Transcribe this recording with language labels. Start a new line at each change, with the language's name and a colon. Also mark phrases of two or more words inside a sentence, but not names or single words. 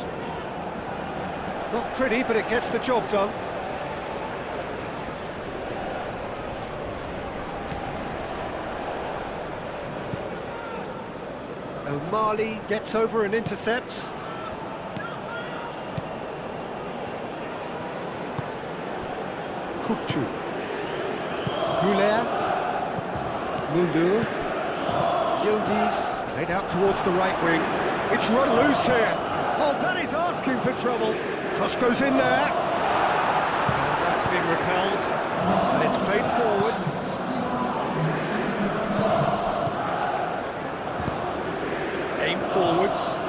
English: Not pretty, but it gets the job done. O'Malley gets over and intercepts. Kukçu. Güler. Mulder. Yildiz, played out towards the right wing. It's run loose here. Oh, that is asking for trouble. Cross goes in there. And that's been repelled. And it's played forward. Aim forwards.